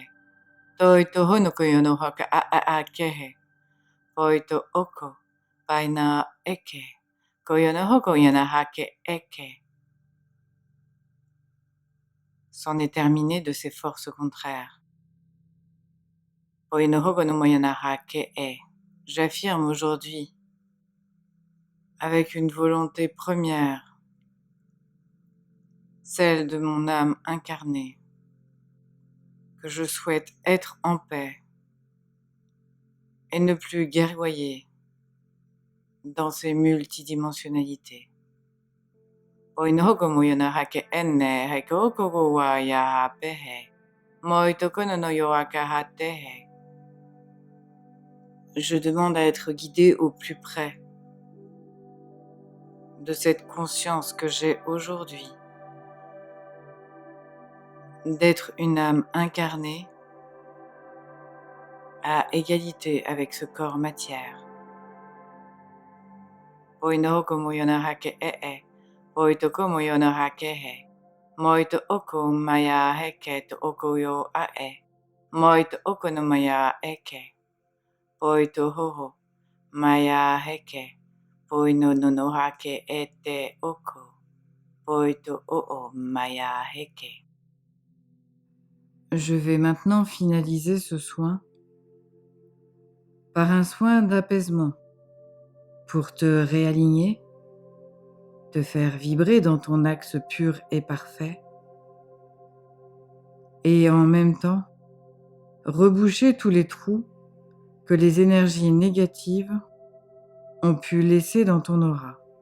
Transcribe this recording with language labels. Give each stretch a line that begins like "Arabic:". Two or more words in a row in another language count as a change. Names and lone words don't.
French: Toi to honoku yono haka a kehe. Poi to oko. Paina eke. Koyono hoko yonahake eke. C'en est terminé de ces forces contraires. Poi no hoko no moyonahake e. J'affirme aujourd'hui, avec une volonté première, celle de mon âme incarnée, que je souhaite être en paix et ne plus guerroyer dans ces multidimensionnalités. Oinohoko moyona hake enne hekokogo wa ya pehe. Moitokono no yoaka hatehe. Je demande à être guidée au plus près de cette conscience que j'ai aujourd'hui, d'être une âme incarnée à égalité avec ce corps matière. Oinohoko moyona hake e. Oitoko moyona hake he. Moito oko maya heke to oko yo ae. Moito oko no maya eke. Poito hoho maya heke. Poino no hake ete oko. Poito oo maya heke. Je vais maintenant finaliser ce soin par un soin d'apaisement pour te réaligner, te faire vibrer dans ton axe pur et parfait et en même temps reboucher tous les trous que les énergies négatives ont pu laisser dans ton aura.